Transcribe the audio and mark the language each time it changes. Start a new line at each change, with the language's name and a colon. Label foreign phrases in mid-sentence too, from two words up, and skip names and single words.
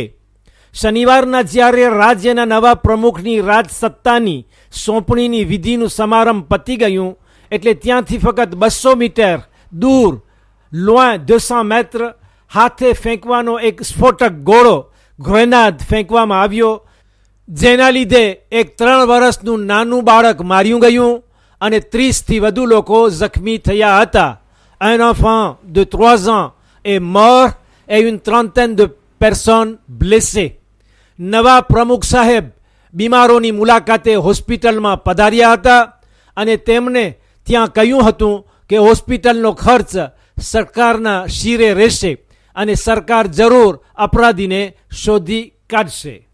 Gujarati: શનિવારના જ્યારે રાજ્યના નવા પ્રમુખની રાજસત્તાની સોંપણીની વિધિનું સમારંભ પતી ગયું એટલે ત્યાંથી ફક્ત 200 મીટર દૂર,
French: loin 200 mètres,
Gujarati: હાથે ફેંકવાનો એક સ્ફોટક ગોળો, ગ્રેનાદ ફેંકવામાં આવ્યો, જેના લીધે એક 3 વર્ષનું નાનું બાળક માર્યું ગયું અને 30થી વધુ લોકો જખમી થયા હતા.
French: Un enfant de 3 ans est mort et une trentaine de personnes blessées.
Gujarati: નવા પ્રમુખ સાહેબ બીમારોની મુલાકાતે હોસ્પિટલમાં પધાર્યા હતા અને તેમણે ત્યાં કહ્યું હતું કે હોસ્પિટલનો ખર્ચ સરકારના શિરે રહેશે અને સરકાર જરૂર અપરાધીને શોધી કાઢશે.